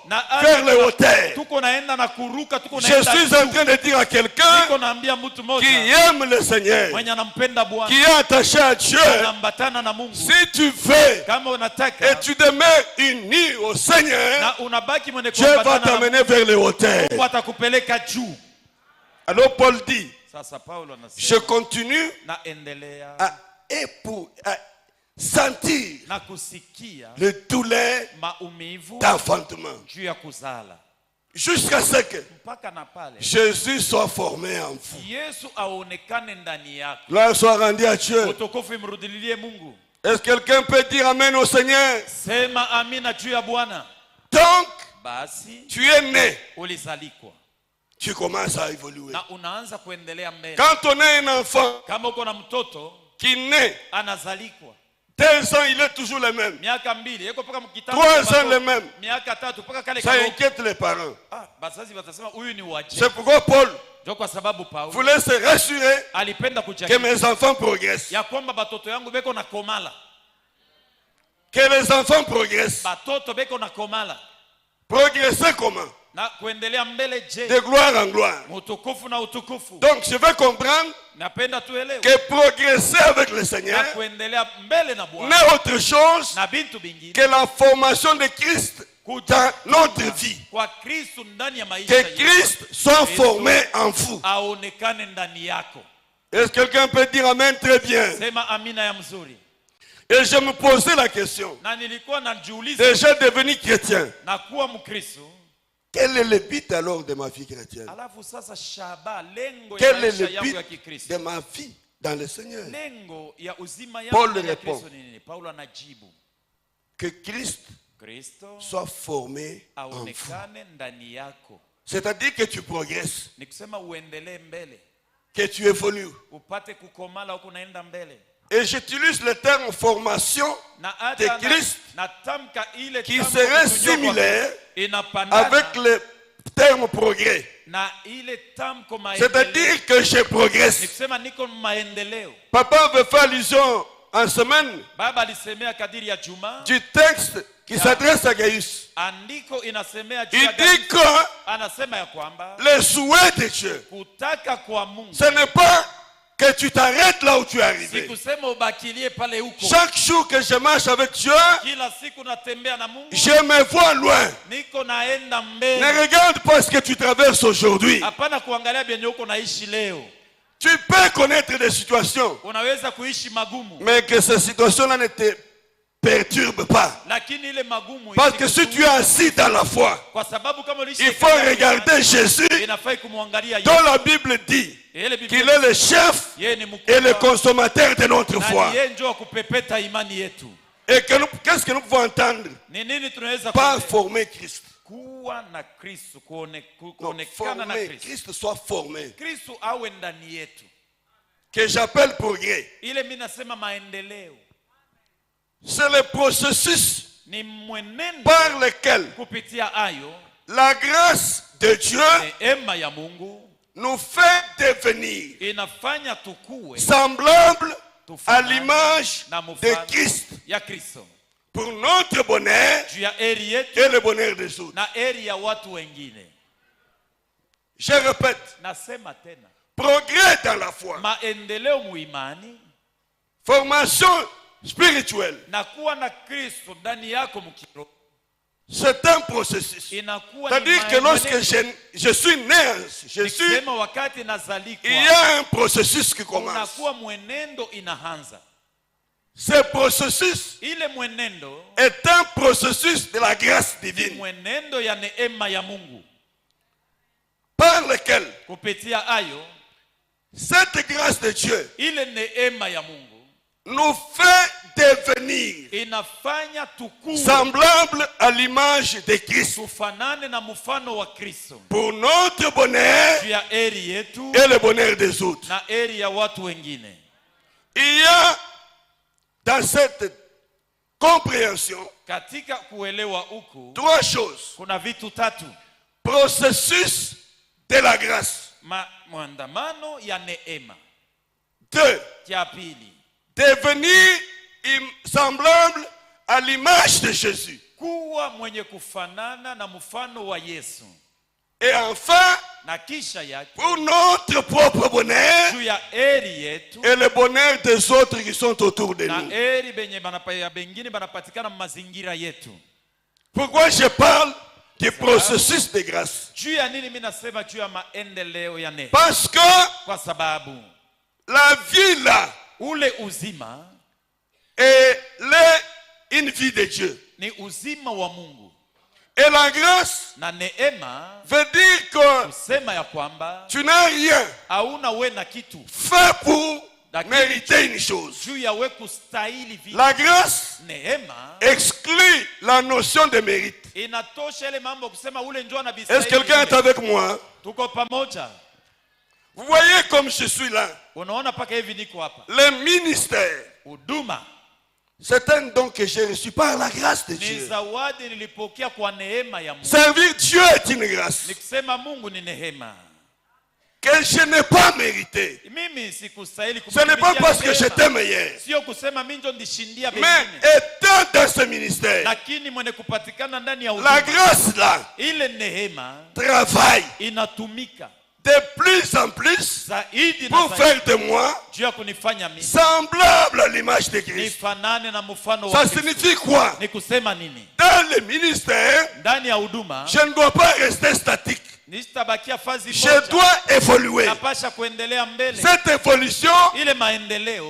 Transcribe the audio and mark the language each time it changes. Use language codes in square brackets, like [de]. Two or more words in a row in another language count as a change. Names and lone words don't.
[sw] na [fr] vers les hauteurs. [sw] tuko naenda na kuruka, tuko [fr] Je [sw] naenda [fr] suis en [sw] juu. [fr] train de dire à quelqu'un [sw] Niko naambia mtu [fr] qui [sw] mmoja [fr] aime le Seigneur, [sw] mwenye anampenda Bwana, [fr] qui est attaché à Dieu. [sw] anambatana na Mungu. [fr] Si tu veux [sw] Kama [fr] et [sw] unataka [fr] tu demeures uni au Seigneur, [sw] na unabaki mwenye [fr] Dieu va [sw] kuambatana na [fr] t'amener vers les hauteurs. [sw] Mungu, atakupeleka juu. [fr] Alors Paul dit, [sw] Sasa Paulo [fr] je [sw] anasema [fr] continue [sw] naendelea [fr] à sentir [sw] na kusikia [fr] le douleur [sw] maumivu [fr] d'enfantement [sw] juu ya kuzala, [fr] jusqu'à ce que [sw] mpaka na pale [fr] Jésus soit formé en vous. [sw] Yesu aonekane ndani yako. [fr] Gloire soit rendue à Dieu. [sw] Utukufu imrudilie Mungu. [fr] Est-ce que quelqu'un peut dire Amen au Seigneur? [sw] Sema amina juu ya Bwana. [fr] Donc, [sw] Basi [fr] tu es né, [sw] ulizalikwa [fr] tu commences à évoluer. [sw] na unaanza kuendelea mbele. [fr] Quand on a un enfant [sw] Kama uko na mtoto [fr] qui naît, [sw] anazalikwa [fr] 2 ans, il est toujours le même. [sw] miaka 2 yeko mpaka mkitanda [fr] 3 ans le même. [sw] miaka 3 mpaka kale [fr] Ça [sw] kama [fr] inquiète les parents. [sw] bazazi watasema huyu ni waje. [fr] C'est pourquoi Paul [sw] Ndio kwa sababu Paulo [fr] voulait se rassurer [sw] alipenda [fr] que [sw] kujakia [fr] mes enfants progressent. [sw] ya kwamba batoto yangu beko na komala, [fr] Que les enfants progressent. [sw] batoto beko na komala [fr] Progresser comment? [sw] na kuendelea mbele. Je, [fr] De gloire en gloire. [sw] utukufu na utukufu. [fr] Donc je veux comprendre [sw] Napenda tuelewe [fr] que progresser avec le [sw] na [fr] Seigneur [sw] kuendelea mbele na Bwana [fr] n'est autre chose [sw] na bintu bingine [fr] que la formation de Christ dans notre vie. [sw] kwa Kristo ndani ya maisha [fr] Que [sw] yetu, [fr] Christ soit formé en vous. [sw] aonekane ndani yako. [fr] Est-ce que quelqu'un peut dire Amen très bien? [sw] Sema amina ya mzuri. [fr] Et je me posais la question. [sw] Na nilikuwa najiuliza [fr] Déjà devenu chrétien, [sw] na kuwa Mkristo, [fr] quel est le but alors de ma vie chrétienne? [sw] alafu sasa shaba lengo ya [fr] Quel est [sw] maisha [fr] le [sw] yangu ya [fr] but [sw] Kikristo, [fr] de ma vie dans le Seigneur? [sw] lengo ya uzima yangu [fr] Paul [sw] ndani ya [fr] répond. [sw] Kristo ni nini? Paulo anajibu, [fr] Que Christ [sw] Kristo [fr] soit formé en vous. [sw] aonekane ndani yako, [fr] C'est-à-dire que tu progresses. [sw] ni kusema uendelee mbele, [fr] que tu évolues. [sw] upate kukomala huku naenda mbele. [fr] Et j'utilise le terme formation [sw] Na [fr] de [sw] hata [fr] Christ [sw] na tamka ile [fr] qui [sw] tamko [fr] serait [sw] kutunywa kwa- [fr] similaire [sw] inapandana [fr] avec le terme progrès. [sw] na ile tamko maendeleo. [fr] C'est-à-dire que je [sw] Ni [fr] progresse. [sw] kusema niko maendeleo. [fr] Papa veut faire allusion en semaine [sw] Baba alisemea kadiri ya Juma, [fr] du texte qui s'adresse à Gaius. [sw] andiko inasemea juu [fr] Il [sw] ya [fr] dit [sw] Gaius. [fr] que [sw] Anasema ya kwamba [fr] le souhait de Dieu, [sw] kutaka kwa Mungu [fr] ce n'est pas que tu t'arrêtes là où tu es [sw] si [fr] arrivé. [sw] kusema ubakilie pale huko. [fr] Chaque jour que je marche avec Dieu, [sw] Kila siku natembea na Mungu, [fr] je me vois loin. [sw] niko naenda [fr] Ne [sw] mbele. [fr] regarde pas ce que tu traverses aujourd'hui. [sw] Hapana kuangalia vyenye uko naishi leo. [fr] Tu peux connaître des situations, [sw] Unaweza kuishi magumu, [fr] mais que ces situations-là ne te perturbent pas. [sw] lakini ile magumu [fr] Parce que si tu es assis dans la foi, [sw] kwa sababu kama uliishi [fr] il faut [sw] katika [fr] regarder Jésus, [sw] imani, inafai kumwangalia [fr] dont [sw] Yesu. [fr] la Bible dit [sw] Ile Biblia [fr] qu'il est le chef [sw] yeye ni [fr] et le [sw] mkubwa [fr] consommateur de notre [sw] na [fr] foi. [sw] ni yeye ndio wa kupepeta imani yetu. [fr] Et que qu'est-ce que nous pouvons entendre? [sw] Ni nini tunaweza [fr] Pas [sw] kuelewa? [fr] former Christ. [sw] Kuwa na Kristo, [fr] Non, [sw] kuonekana na [fr] former, [sw] Kristo. [fr] Christ soit formé. [sw] Kristo awe ndani yetu. [fr] Que j'appelle progrès. [sw] Ile mimi nasema maendeleo [fr] C'est le processus [sw] ni mwenendo [fr] par lequel [sw] kupitia ayo [fr] la grâce de Dieu [sw] neema ya Mungu [fr] nous fait devenir [sw] inafanya tukue [fr] semblables à [sw] tufanane [fr] l'image [sw] na [fr] de [sw] mfano [fr] Christ [sw] ya Kristo [fr] pour notre bonheur [sw] juu ya eri yetu [fr] et le bonheur des autres. [sw] na eri ya watu wengine. [fr] Je répète, [sw] Nasema tena, [fr] progrès dans la foi, [sw] maendeleo muimani [fr] formation spirituelle, [sw] na kuwa na Kristo ndani yako mkiro [fr] c'est un processus. [sw] inakuwa [fr] C'est-à-dire que lorsque je suis né, [sw] nikisema wakati nazalikwa [fr] il y a un processus qui commence. [sw] unakuwa mwenendo inaanza. [fr] Ce processus [sw] Ile mwenendo [fr] est un processus de la grâce [sw] ni [fr] divine [sw] mwenendo ya neema ya Mungu [fr] par lequel [sw] kupitia ayo [fr] cette grâce de Dieu [sw] ile neema ya Mungu [fr] nous fait devenir [sw] inafanya tukue [fr] semblables à l'image de Christ [sw] tufanane na mfano wa Kristo [fr] pour notre bonheur [sw] juu ya eri yetu [fr] et le bonheur des autres. [sw] na eri ya watu wengine. [fr] Il y a dans cette compréhension [sw] Katika kuelewa huku [fr] trois choses. [sw] kuna vitu tatu: [fr] Processus de la grâce. [sw] maandamano ya neema. [fr] Deux, [sw] Cha pili, [fr] devenir semblable à l'image de Jésus. [sw] kuwa mwenye kufanana na mfano wa Yesu. [fr] Et enfin, [sw] Na kisha yake [fr] pour notre propre bonheur [sw] juu ya eri yetu [fr] et le bonheur des autres qui sont autour de [sw] na [fr] nous. [sw] eri benye ya bengine banapatikana mazingira yetu. [fr] Pourquoi je parle du processus de grâce? [sw] Juu ya nini mimi nasema juu ya maendeleo ya neema? [fr] Parce que [sw] Kwa sababu [fr] la vie là [sw] ule uzima [fr] est une vie de Dieu. [sw] ni uzima wa Mungu, [fr] Et la grâce [sw] na neema [fr] veut dire que [sw] kusema ya kwamba [fr] tu n'as rien [sw] hauna we na kitu [fr] fait pour mériter une chose. [sw] juu ya we kustahili vitu. [fr] La grâce [sw] Neema [fr] exclut la notion de mérite. [sw] inatosha ile mambo kusema ule njoo na [fr] Est-ce que quelqu'un est avec moi? [sw] tuko pamoja. [fr] Vous voyez comme je suis là. [sw] Unaona paka hivi niko hapa. [fr] Le ministère, [sw] Huduma [fr] c'est un don que j'ai reçu par la grâce de [sw] ni [fr] Dieu. [sw] zawadi nilipokea kwa neema ya Mungu. [fr] Servir Dieu est une grâce [sw] Ni kusema Mungu ni neema. [fr] que je n'ai pas mérité. [sw] Mimi sikustahili [fr] Ce n'est pas [sw] kumtumikia [fr] parce que [sw] neema. [fr] j'étais meilleur. [sw] Sio kusema mimi ndio ndishindia [fr] Mais [sw] wengine. [fr] étant dans ce ministère, [sw] Lakini mwenye kupatikana ndani ya [fr] la [sw] huduma [fr] grâce là [sw] ile neema [fr] travaille [sw] inatumika [fr] de plus en plus [sw] zaidi na [fr] pour [sw] zaidi [fr] faire de moi [sw] juu ya kunifanya mimi [fr] semblable à l'image de Christ. [sw] nifanane na mfano wa [fr] Ça [sw] Kristo. [fr] signifie quoi? [sw] Ni kusema nini? [fr] Dans le ministère, [sw] Ndani ya huduma [fr] je ne dois pas rester statique. [sw] nisitabakia fazi [fr] Je [sw] moja. [fr] dois évoluer. [sw] Napasha kuendelea mbele. [fr] Cette évolution [sw] Ile maendeleo